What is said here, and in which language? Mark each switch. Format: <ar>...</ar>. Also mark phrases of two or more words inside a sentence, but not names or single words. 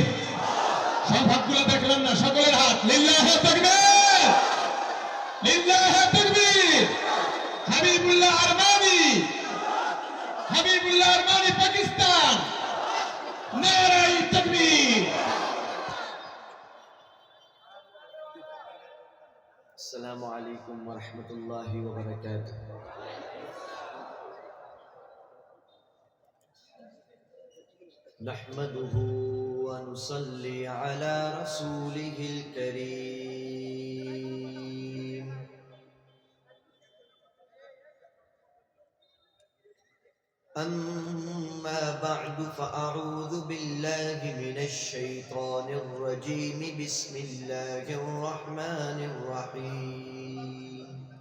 <bn>সব হাতগুলো দেখলাম না, সকলের হাত।</bn> <ar>لله تكبير, لله تكبير.</ar> <bn>হাবিবুল্লাহ আরমানি, হাবিবুল্লাহ আরমানি পাকিস্তান,</bn> <ur>نعرۂ تکبیر.</ur> <ar>السلام علیکم ورحمۃ اللہ وبرکاتہ۔ نحمده ونصلي على رسوله الكريم۔ أما بعد فأعوذ بالله من الشيطان الرجيم، بسم الله الرحمن الرحيم۔</ar>